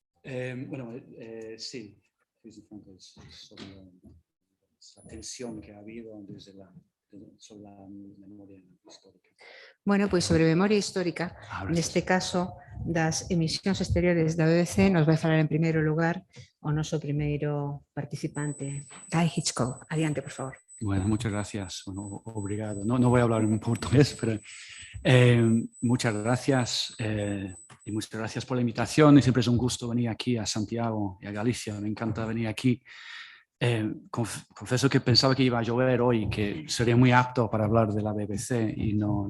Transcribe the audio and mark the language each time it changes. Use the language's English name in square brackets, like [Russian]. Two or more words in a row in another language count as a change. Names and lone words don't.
[Spanish] Sí, sobre la tensión que ha habido sobre la memoria histórica. [Galician] Bueno, pois sobre memoria histórica, neste caso das emisións exteriores da BBC, nos vai falar en primeiro lugar o noso primeiro participante, Guy Hitchcock. Adiante, por favor. [Spanish] Bueno, muchas gracias. Bueno, obrigado. No voy a hablar en portugués, pero muchas gracias y muchas gracias por la invitación. Y siempre es un gusto venir aquí a Santiago y a Galicia. Me encanta venir aquí. Confieso que pensaba que iba a llover hoy, que sería muy apto para hablar de la BBC y no.